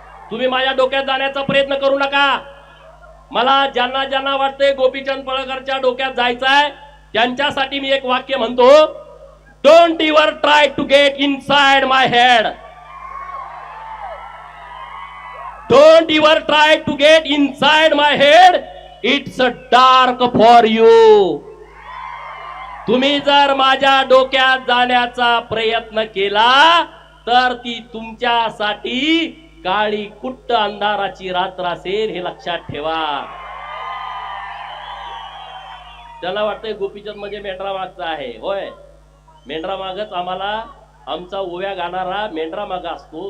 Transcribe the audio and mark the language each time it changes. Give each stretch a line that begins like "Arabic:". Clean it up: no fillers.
Marathi: तुम्ही माझ्या डोक्यात जाण्याचा प्रयत्न करू नका. मला ज्यांना ज्यांना वाटतंय गोपीचंद पडळकरच्या डोक्यात जायचंय त्यांच्यासाठी मी एक वाक्य म्हणतो,
English: Don't ever try to get inside my head. Don't ever try to get inside my head, it's a dark for you.
Marathi: तुम्ही जर माझ्या डोक्यात जाण्याचा प्रयत्न केला तर ती तुमच्यासाठी काळी कुट्ट अंधाराची रात्र असेल, हे लक्षात ठेवा. त्याला वाटतंय गोपीचंद म्हणजे मेंढरा मागचा आहे. होय, मेंढरा मागच आम्हाला, आमचा ओव्या गाणारा मेंढरा मागा असतो.